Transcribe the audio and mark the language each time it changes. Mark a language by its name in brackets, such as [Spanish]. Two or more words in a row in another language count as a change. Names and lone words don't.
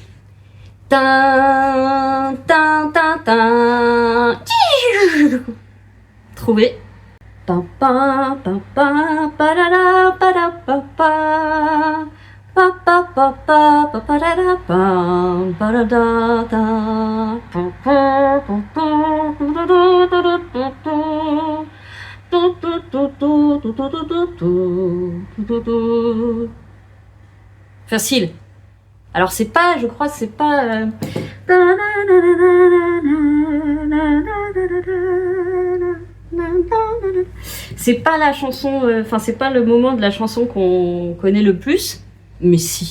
[French] Tin, tin, tin, tin. Trouvé. Pa pa pa pa pa la la pa la pa pa pa pa pa pa pa pa la la pa pa la da da pa pa pa pa pa da da da da. Facile. Alors c'est pas, je crois, c'est pas. C'est pas la chanson, enfin c'est pas le moment de la chanson qu'on connaît le plus, mais si.